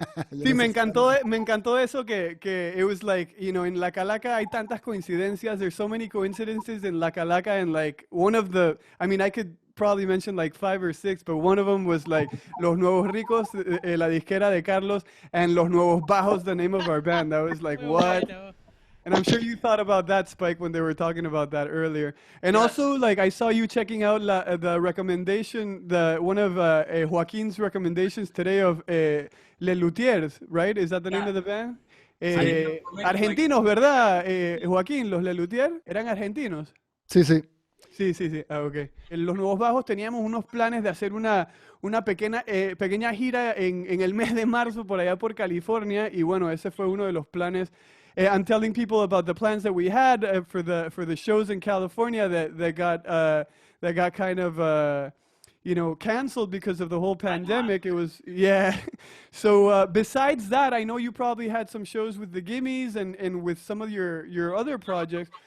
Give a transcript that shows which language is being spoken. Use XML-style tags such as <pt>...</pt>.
<es>Sí, me encantó eso que</es> <en>it was like,</en> <es>en La Calaca hay tantas coincidencias.</es> <en>There's so many coincidences in La Calaca, and like one of the, I mean, I could probably mention like 5 or 6, but one of them was like Los Nuevos Ricos,</en> <es>la disquera de Carlos,</es> <en>and Los Nuevos Bajos, the name of our band. That was like, what? And I'm sure you thought about that, Spike, when they were talking about that earlier. And also, like, I saw you checking out the recommendation, one of Joaquin's recommendations today of Les Luthiers, right? Is that the name of the band?</en> <es>Argentinos, ¿verdad, Joaquín? ¿Los Les Luthiers eran argentinos? Sí, sí. Sí. Ok. En Los Nuevos Bajos teníamos unos planes de hacer una pequeña gira en el mes de marzo por allá por California, y bueno, ese fue uno de los planes.</es> <en>I'm telling people about the plans that we had for the shows in California that got kind of canceled because of the whole pandemic. It was So besides that, I know you probably had some shows with the Gimmes and with some of your other projects.</en>